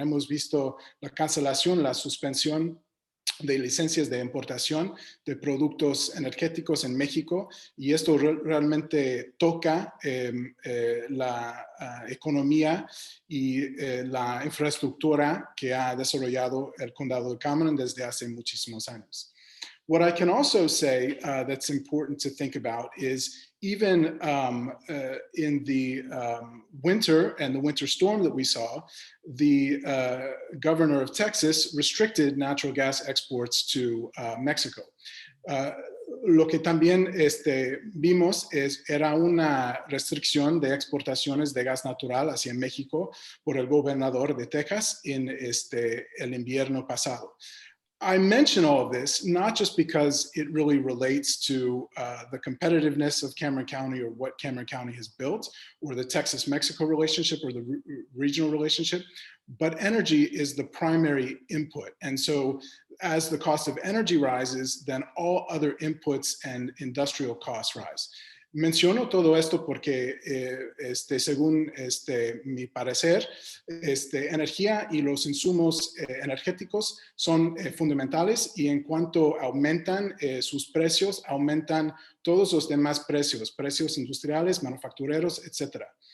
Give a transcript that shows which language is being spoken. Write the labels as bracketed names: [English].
[Spanish] Hemos visto la cancelación, la suspensión de licencias de importación de productos energéticos en México, y esto realmente toca la economía y la infraestructura que ha desarrollado el condado de Cameron desde hace muchísimos años. [English] What I can also say that's important to think about is even in the winter and the winter storm that we saw, the governor of Texas restricted natural gas exports to Mexico. [Spanish] Lo que también vimos era una restricción de exportaciones de gas natural hacia México por el gobernador de Texas en el invierno pasado. [English] I mention all of this not just because it really relates to the competitiveness of Cameron County or what Cameron County has built or the Texas-Mexico relationship or the regional relationship, but energy is the primary input. And so as the cost of energy rises, then all other inputs and industrial costs rise. [Spanish] Menciono todo esto porque, según mi parecer, energía y los insumos energéticos son fundamentales, y en cuanto aumentan sus precios, aumentan todos los demás precios, precios industriales, manufactureros, etc.